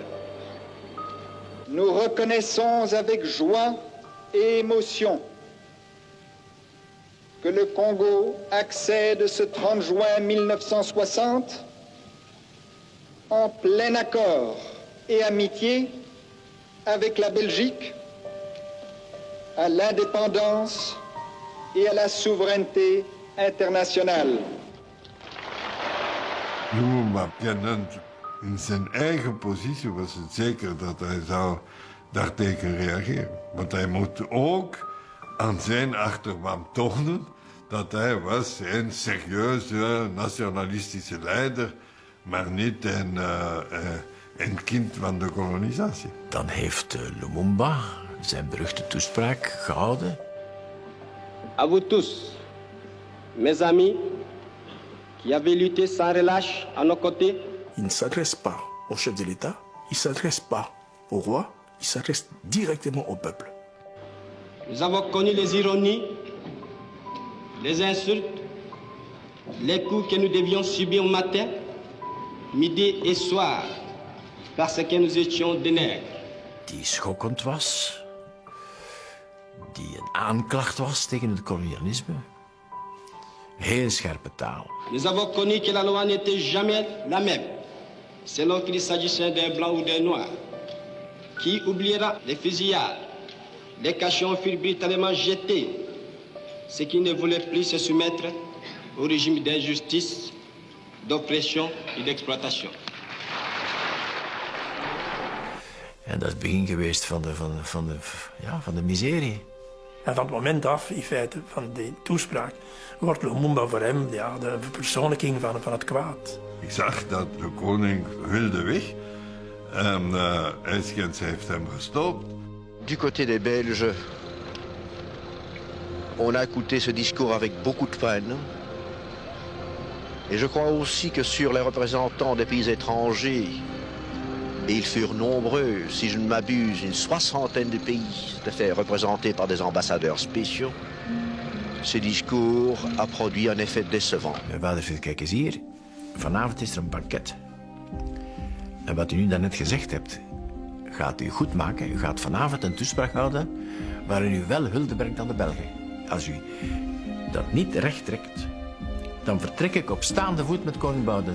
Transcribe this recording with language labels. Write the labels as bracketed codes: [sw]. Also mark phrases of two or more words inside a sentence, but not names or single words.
[fr] Nous reconnaissons avec joie et émotion que le Congo accède ce 30 juin 1960 en plein accord et amitié avec la Belgique à l'indépendance et à la souveraineté internationale. [nl] Lumumba kennend in zijn eigen positie was het zeker dat hij zou daartegen reageren. Want hij moet ook aan zijn achterban tonen dat hij was een serieuze nationalistische leider, maar niet een kind van de kolonisatie. Dan heeft Lumumba zijn beruchte toespraak gehouden. [fr] À vous tous, mes amis, qui avez lutté sans relâche à nos côtés. Il ne s'adresse pas au chef de l'État, il ne s'adresse pas au roi, il s'adresse directement au peuple. Nous avons connu les ironies, les insultes, les coups que nous devions subir matin, midi et soir, parce que nous étions des nègres. [nl] Die schokkend was, die een aanklacht was tegen het kolonialisme. Heel scherpe taal. [fr] Nous avons connu que la loi n'était jamais la même, selon qu'il s'agissait d'un blanc ou d'un noir. Qui oubliera les fusillades? Les cachons furent brutalement jetés. Ceux qui ne voulaient plus se soumettre au régime d'injustice, d'oppression et d'exploitation. [nl] En dat is het begin geweest van de miserie. En van het moment af, in feite, van die toespraak, wordt Lumumba voor hem de verpersoonlijking van het kwaad. Ik zag dat de koning wilde weg en Eyskens heeft hem gestopt. [fr] Du côté des Belges, On a écouté ce discours avec beaucoup de peine. Et je crois aussi que sur les représentants des pays étrangers, et ils furent nombreux, si je ne m'abuse, une 60aine de pays étaient représentés par des ambassadeurs spéciaux, ce discours a produit un effet décevant. [nl] Wouter, kijk eens hier. Vanavond is er een banket. En wat u nu daarnet gezegd hebt, gaat u goed maken. U gaat vanavond een toespraak houden waarin u wel hulde brengt aan de Belgen. Als u dat niet recht trekt, dan vertrek ik op staande voet met koning Boudewijn.